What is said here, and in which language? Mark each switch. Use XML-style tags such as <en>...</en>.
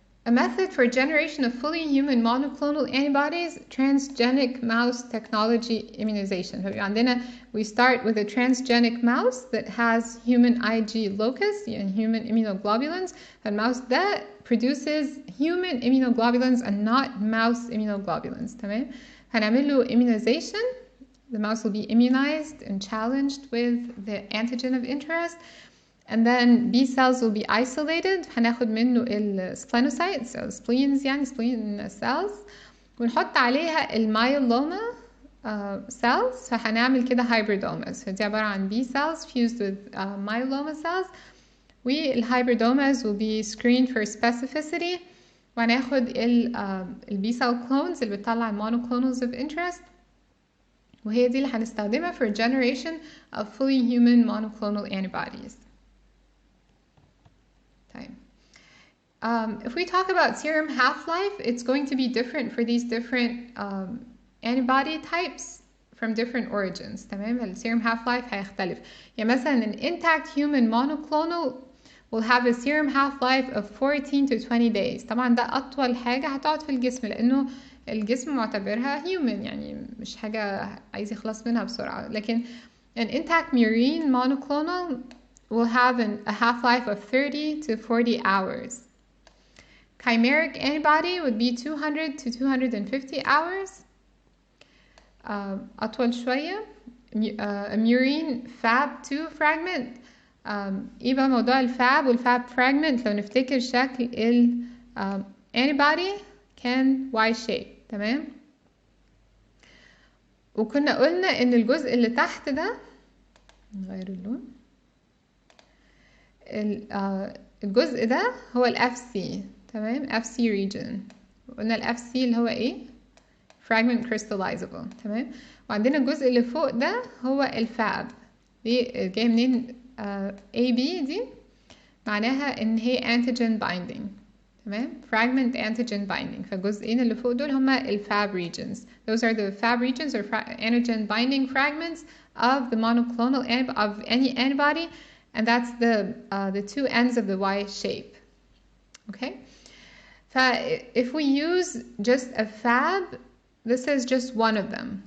<en>A method for generation of fully human monoclonal antibodies, transgenic mouse technology immunization.</en> <ar>فعندنا</ar> <en>we start with a transgenic mouse that has human IG locus and human immunoglobulins.</en> <ar>فالماوس ده</ar> <en>produces human immunoglobulins and not mouse immunoglobulins.</en> <ar>تمام؟ هنعمل له immunization.</ar> <en>The mouse will be immunized and challenged with the antigen of interest. And then B cells will be isolated.</en> <ar>هناخد منه السplenocytes أو spleens، يعني spleen cells، ونحط عليها المايلوما cells. فهنعمل كده hybridomas. فدي عبارة عن</ar> <en>B cells fused with myeloma cells. والhybridomas will be screened for specificity.</en> <ar>وهناخد</ar> <en>B cell clones</en> <ar>اللي بتطلع</ar> <en>monoclonals of interest،</en> <ar>وهي دي اللي هنستخدمها</ar> <en>for generation of fully human monoclonal antibodies. If we talk about serum half-life, it's going to be different for these different antibody types from different origins.</en> <ar>تمام؟ السيروم half-life هيختلف. يعني مثلا</ar> <en>an intact human monoclonal will have a serum half-life of 14 to 20 days.</en> <ar>طبعا ده أطول حاجة هتقعد في الجسم، لأنه الجسم معتبرها human، يعني مش حاجة عايز يخلص منها بسرعة. لكن</ar> <en>an intact murine monoclonal will have a half-life of 30 to 40 hours. Chimeric antibody would be 200 to 250 hours.</en> <ar>أطول شوية ميورين فاب 2 فراجمنت. ايه بقى موضوع الفاب والفاب فراجمنت؟ لو نفتكر شكل ال antibody كان Y shape، تمام. وكنا قلنا ان الجزء اللي تحت ده، نغير اللون، الجزء ده هو ال FC، تمام، FC region. قلنا ال FC اللي هو ايه؟ fragment crystallizable، تمام. وعندنا الجزء اللي فوق ده هو الفاب. دي جاي منين؟ AB دي معناها ان هي antigen binding، تمام، fragment antigen binding. فالجزئين اللي فوق دول هما الفاب regions.</ar> <en>Those are the fab regions or antigen binding fragments of the monoclonal of any antibody, and that's the two ends of the Y shape. Okay, if we use just a fab, this is just one of them.</en>